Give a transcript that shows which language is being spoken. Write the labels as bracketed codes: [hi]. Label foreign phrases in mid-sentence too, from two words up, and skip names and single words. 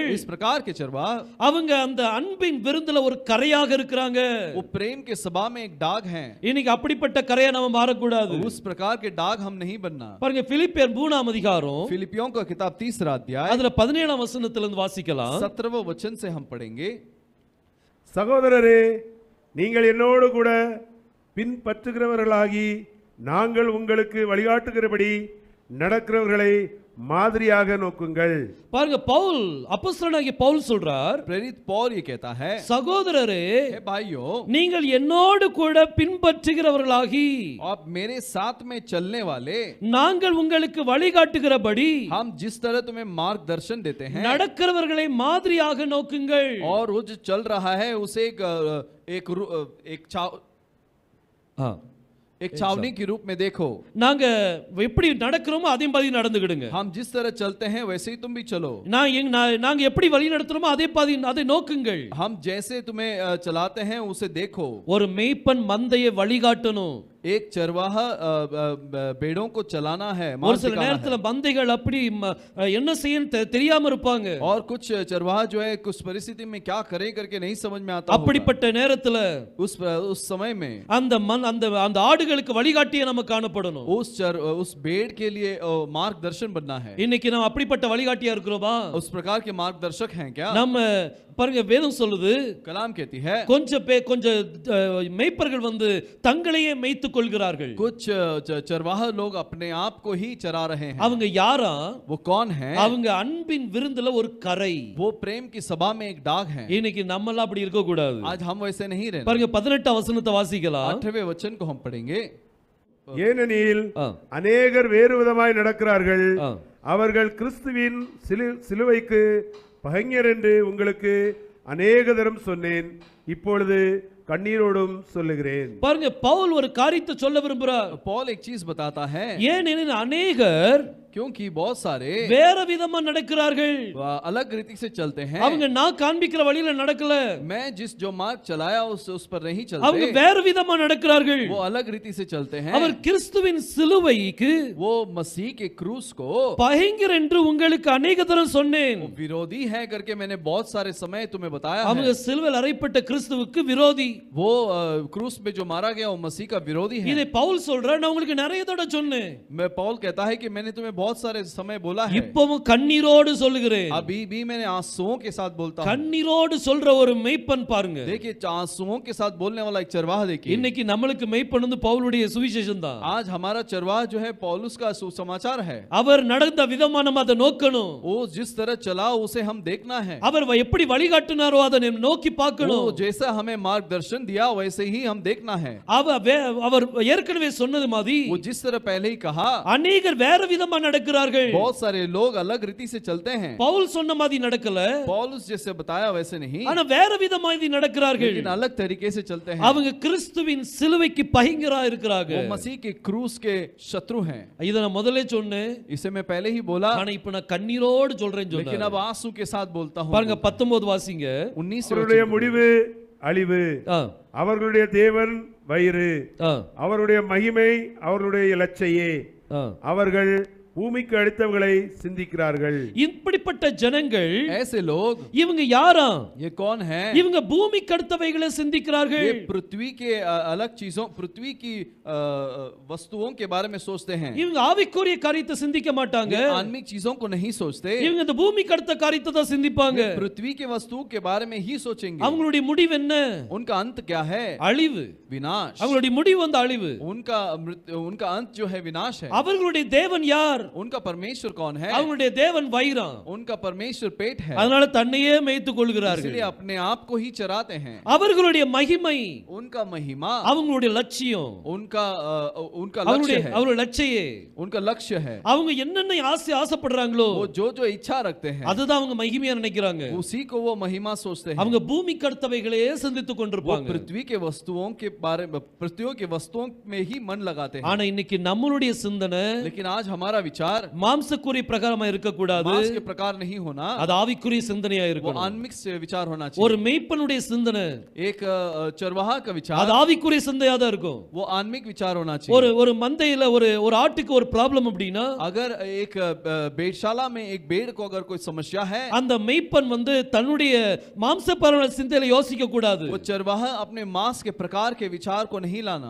[hi] इस प्रकार के चरवाहा [ta] அவங்க அந்த அன்பின் விருந்துல ஒரு கரையாக இருக்கிறாங்க. [hi] वो प्रेम के सभा में एक डाग हैं। [ta] இன்னைக்கு அப்படிப்பட்ட கரையா நம்ம மாறக்கூடாது. [hi] उस प्रकार के डाग हम नहीं बनना। [ta] பாருங்க, பிலிப்பியர் 3ஆம் அதிகாரம் [hi] फिलिपियों का किताब 3 अध्याय [ta] அதுல 17ஆம் வசனத்துல இருந்து வாசிக்கலாம். [hi] 17वें वचन से हम पढ़ेंगे। [ta] சகோதரரே, நீங்கள் என்னோடு கூட பின்பற்றுகிறவர்களாகி நாங்கள் உங்களுக்கு வழிகாட்டுகிறபடி நடக்கிறவர்களை மாதிரியாக நோக்குங்கள். பாருங்க, பவுல் அப்போஸ்தலனாகிய பவுல் சொல்றார், [hi] प्रेरित पौल ये कहता है, [ta] சகோதரரே, [hi] हे भाइयों, [ta] நீங்கள் என்னோடு கூட பின்பற்றுகிறவர்களாகி [hi] आप मेरे साथ में चलने वाले, [ta] நாங்கள் உங்களுக்கு வழிகாட்டுகிறபடி [hi] हम जिस तरह तुम्हें मार्गदर्शन देते हैं [ta] நடக்கிறவர்களை மாதிரியாக நோக்குங்கள். [hi] और वो जो चल रहा है उसे एक छावनी के रूप में देखो। [ta] நாங்க எப்படி நடக்கிறோமோ அதே மாதிரி நடந்துக்கிடுங்க. [hi] हम जिस तरह चलते हैं वैसे ही तुम भी चलो। [ta] நாங்க எப்படி வழி நடத்துறோமோ அதை நோக்குங்கள். [hi] हम जैसे तुम्हें चलाते हैं उसे देखो। [ta] ஒரு மேய்ப்பன் மந்தையை வழிகாட்டணும். [hi] एक चरवाहा भेड़ों को चलाना है, [ta] ஒரு [hi] मार्ग [ta] சில [hi] दिखाना [ta] நேரத்துல [hi] है। [ta] மந்தைகள் அப்படி என்ன செய்யணும் தெரியாம இருப்பாங்க. [hi] और कुछ चरवाहा जो है कुछ परिस्थिति में क्या करे करके नहीं समझ में आता होगा। [ta] அப்படிப்பட்ட நேரத்துல [hi] उस समय में [ta] அந்த ஆடுகளுக்கு வழிகாட்டியே நம்ம காணப்படணும். [hi] उस भेड़ के लिए मार्गदर्शन बनना है। [ta] இன்னைக்கு நம்ம அப்படிப்பட்ட வழிகாட்டியா இருக்கிறோமா? [hi] उस प्रकार के मार्गदर्शक हैं क्या? [ta] நம்ம பாருங்க, வேதம் சொல்லுது, [hi] कलाम कहती है [ta] கொஞ்சம் மேய்ப்பர்கள் வந்து தங்களையே மேய்த்துக் கொள்கிறார்கள். [hi] कुछ चरवाहा लोग अपने आप को ही चरा रहे हैं। [ta] அவங்க யாரா? [hi] वो कौन है? [ta] அவங்க அன்பின் விருந்துல ஒரு கரை. [hi] वो प्रेम की सभा में एक डाग है। [ta] இன்னைக்கு நம்மலாம் அப்படி இருக்க கூடாது. [hi] आज हम वैसे नहीं रहना। [ta] பாருங்க 18 வசனத்தை வாசிக்கலாம். [hi] 8वें वचन को हम पढ़ेंगे। [ta] ஏனெனில் அநேகர் வேறு விதமாய் நடக்கிறார்கள், அவர்கள் கிறிஸ்துவின் சிலுவைக்கு பகைஞர் என்று உங்களுக்கு அநேக தரம் சொன்னேன், இப்பொழுது கண்ணீரோடும் சொல்லுகிறேன். பாருங்க, பவுல் ஒரு காரியத்தை சொல்ல விரும்புறார். [hi] पॉल एक चीज बताता है, [ta] ஏனெனில் அநேகர் [hi] क्योंकि बहुत सारे [ta] வேற விதமா நடக்கிறார்கள். [hi] अलग रीति से चलते हैं। [ta] அவங்க நான் காண்பிக்கிற வழியில நடக்கல, [hi] मैं जो मार्ग चलाया उस पर नहीं [ta] அவங்க [hi] चलते, [ta] வேற விதமா நடக்கிறார்கள். [hi] वो अलग रीति से चलते हैं। [ta] அவர் கிறிஸ்துவின் சிலுவைக்கு [hi] वो मसीह के क्रूस को [ta] பகைஞர் என்று உங்களுக்கு अनेक தரம் சொன்னேன். [hi] विरोधी है करके मैंने बहुत सारे समय तुम्हें बताया [ta] அவங்க [hi] है। [ta] சிலுவையில் அறையப்பட்ட கிறிஸ்துவுக்கு விரோதி. [hi] वो क्रूस में जो मारा गया वो मसीह का विरोधी है। [ta] இதை பவுல் சொல்றார், நான் உங்களுக்கு நிறைய தடவை சொன்னேன். [hi] मैं पौल कहता है कि मैंने तुम्हें बहुत सारे समय बोला है, [ta] இப்பவும் கண்ணீரோடு சொல்லுகிறேன். [hi] अभी भी मैंने आंसुओं के साथ बोलता हूं। [ta] கண்ணீரோடு சொல்ற ஒரு மெய்ப்பன் பாருங்க. [hi] देखिए, आंसुओं के साथ बोलने वाला एक चरवाहा देखिए। [ta] இன்னைக்கு நம்மளுக்கு மெய்ப்பன் வந்து பவுலுடைய சுவிசேஷம் தான். [hi] आज हमारा चरवाहा जो है पौलुस का सुसमाचार है। [ta] அவர் நடந்த விதமா நம்ம அதை நோக்கணும். [hi] वो जिस तरह चला उसे हम देखना है। [ta] அவர் எப்படி வழிகாட்டினாரோ அதை நம்ம நோக்கி [hi] वो [ta] பார்க்கணும். [hi] जैसा हमें मार्गदर्शन दिया वैसे ही हम देखना है। [ta] அவர் ஏற்கனவே சொன்னது மாதிரி [hi] वो जिस तरह पहले ही कहा, [ta] அநேகர் வேற விதமா நடக்கிறார்கள். [hi] बहुत सारे लोग अलग रीति से चलते हैं। [ta] பவுல் சொன்ன மாதிரி நடக்கல, [hi] पौलुस जैसे बताया वैसे नहीं, [ta] ஆனா வேற விதமா நடக்கிறார்கள். [hi] लेकिन अलग तरीके से चलते हैं। [ta] அவங்க கிறிஸ்துவின் சிலுவைக்கு பகைஞரா இருக்கிறாங்க. [hi] वो मसीह के क्रूस के शत्रु हैं। [ta] இத நான் முதல்ல சொன்னேன், [hi] इसे मैं पहले ही बोला, [ta] ஆனா இப்ப நான் கண்ணீரோடு சொல்றேன்னு [hi] लेकिन [ta] சொன்னேன். [hi] अब आंसू के साथ बोलता हूं। [ta] பாருங்க 19 வாசிங்க. 19 அவருடைய முடிவு அழிவு, அவர்களுடைய தேவன் வயிறு, அவருடைய மகிமை அவர்களுடைய இலச்சையே, அவர்கள் பூமிக்கு அடுத்தவர்களை சிந்திக்கிறார்கள். இப்படிப்பட்ட ஜனங்கள், [hi] ऐसे लोग, [ta] இவங்க யாரா? [hi] ये कौन है? [ta] இவங்க பூமிக்கு அடுத்தவைகளை சிந்திக்கிறார்கள். [hi] ये पृथ्वी के अलग चीजों, पृथ्वी की वस्तुओं के बारे में सोचते हैं। [ta] இவங்க ஆவிக்குரிய காரியத்தை சிந்திக்க மாட்டாங்க. [hi] आत्मिक चीजों को नहीं सोचते, [ta] இவங்க இந்த பூமிக்கு அடுத்த காரியத்தை தான் சிந்திப்பாங்க. [hi] पृथ्वी के वस्तुओं के बारे में ही सोचेंगे। [ta] அவங்களுடைய முடிவு என்ன? [hi] उनका अंत क्या है? [ta] அழிவு, [hi] विनाश। [ta] அவங்களுடைய முடிவு வந்து அழிவு. [hi] उनका अंत जो है विनाश है। [ta] அவர்களுடைய தேவன் யார்? [hi] उनका परमेश्वर कौन है? [ta] அவங்களுடைய தேவன் வைரம். [hi] उनका परमेश्वर पेट है। [ta] அதனால தன்னையே மேய்த்துக் கொள்கிறார்கள். [hi] इसलिए अपने आप को ही चराते हैं। [ta] அவர்களுடைய மகிமை, [hi] उनका महिमा, [ta] அவங்களுடைய லட்சியம், [hi] उनका लक्ष्य है। [ta] அவங்களுடைய லட்சியே, [hi] उनका लक्ष्य है। [ta] அவங்க என்னென்ன ஆசைப்படுறாங்களோ [hi] वो जो इच्छा रखते हैं, [ta] அதுதான் அவங்க மகிமையா நினைக்கிறாங்க. [hi] उसी को वो महिमा सोचते हैं। [ta] அவங்க பூமிக்கு அடுத்தவைகளே சிந்தித்துக் [hi] वो [ta] கொண்டிருப்பாங்க. [hi] पृथ्वी के वस्तुओं के बारे में, पृथ्वी के वस्तुओं में ही मन लगाते हैं। [ta] ஆனா இன்னைக்கு நம்மளுடைய சிந்தனை, [hi] लेकिन आज हमारा विचार [ta] மாம்சக்குரிய பிரகாரமா இருக்க கூடாது. [hi] मांस के प्रकार नहीं होना, [ta] அது ஆவிக்குரிய சிந்தனையா [hi] वो [ta] இருக்கணும். [hi] आत्मिक से विचार होना [ta] ஒரு [hi] चाहिए। [ta] மெய்ப்பனுடைய சிந்தனை, [hi] एक चरवाहा का [ta] அது [hi] विचार, [ta] ஆவிக்குரிய சிந்தையா தான் இருக்கும். [hi] वो आत्मिक विचार होना चाहिए। [ta] ஒரு மந்தையில ஒரு ஆட்டுக்கு ஒரு ப்ராப்ளம் அப்படின்னா, [hi] अगर एक भेड़शाला में एक भेड़ को अगर कोई समस्या है, [ta] அந்த மெய்ப்பன் வந்து தன்னுடைய மாம்சபரமான சிந்தையில யோசிக்க கூடாது. [hi] वो चरवाहा अपने मांस के प्रकार के विचार को नहीं लाना,